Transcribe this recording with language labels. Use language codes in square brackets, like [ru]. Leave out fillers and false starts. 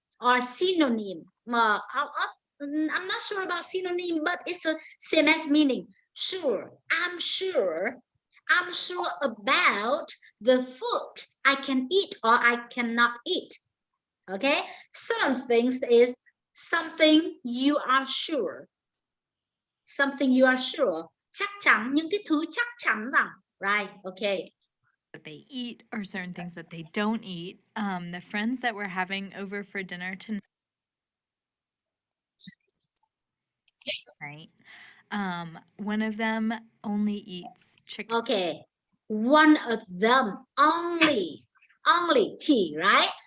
[en] Or synonym. I'm not sure about synonym, but it's the same as meaning. Sure, I'm sure about the food I can eat or I cannot eat. Okay, certain things is something you are sure. Something you are sure. [vi] Chắc chắn, những cái thứ chắc chắn rằng. [en] Right, okay. that they eat or certain things that they don't eat. The friends that we're having over for dinner tonight. right? One of them only eats chicken. Okay, one of them only chỉ, right?